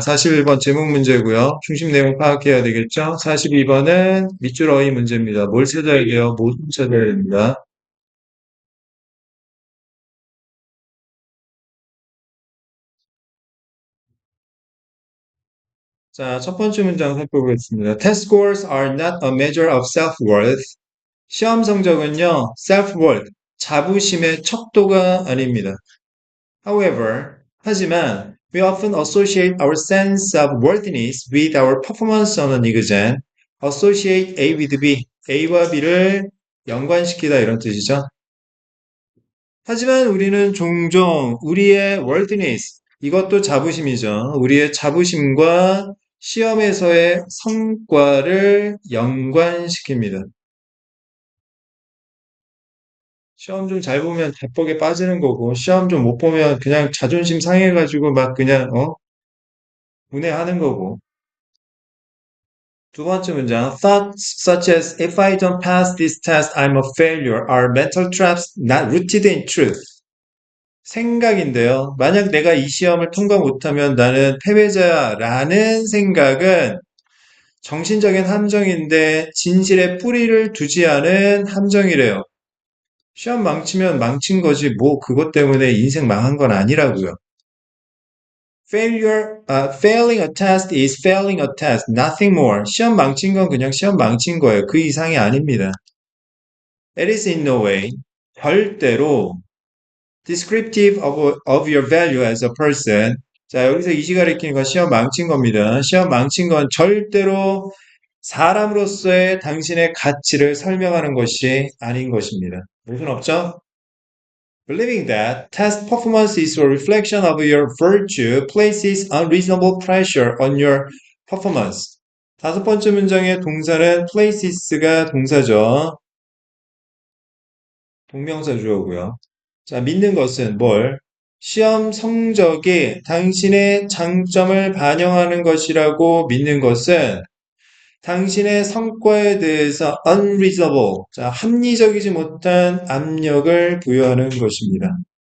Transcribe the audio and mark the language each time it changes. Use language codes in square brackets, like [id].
[ko] 41번 제목 문제고요. 중심 내용 파악해야 되겠죠? 42번은 밑줄 어휘 문제입니다. 뭘 찾아야 돼요? 모든 찾아야 됩니다. 자, 첫 번째 문장 살펴보겠습니다. [en] Test scores are not a measure of self-worth. [ko] 시험 성적은요, self-worth, 자부심의 척도가 아닙니다. [en] However, 하지만 we often associate our sense of worthiness with our performance on an exam. [ko] Associate A with B, A와 B를 연관시키다 이런 뜻이죠. 하지만 우리는 종종 우리의 worthiness, 이것도 자부심이죠. 우리의 자부심과 시험에서의 성과를 연관시킵니다. 시험 좀 잘 보면 대폭에 빠지는 거고, 시험 좀 못 보면 그냥 자존심 상해가지고 막 그냥, 분해하는 거고. 두 번째 문장. [en] Thoughts such as if I don't pass this test, I'm a failure are mental traps not rooted in truth. [ko] 생각인데요. 만약 내가 이 시험을 통과 못하면 나는 패배자라는 생각은 정신적인 함정인데 진실의 뿌리를 두지 않은 함정이래요. 시험 망치면 망친 거지 뭐 그것 때문에 인생 망한 건 아니라고요. [en] Failing a test is failing a test, nothing more. [ko] 시험 망친 건 그냥 시험 망친 거예요. 그 이상이 아닙니다. [en] It is in no way, 절대로 descriptive of your value as a person. [ko] 자, 여기서 이시 가리키는 건 시험 망친 겁니다. 시험 망친 건 절대로 사람으로서의 당신의 가치를 설명하는 것이 아닌 것입니다. 무슨 없죠? [en] Believing that test performance is a reflection of your virtue places unreasonable pressure on your performance. [ko] 다섯 번째 문장의 동사는 places가 동사죠. 동명사 주어고요. 자, 믿는 것은 뭘? 시험 성적이 당신의 장점을 반영하는 것이라고 믿는 것은 당신의 성과에 대해서 unreasonable, 자, 합리적이지 못한 압력을 부여하는 것입니다.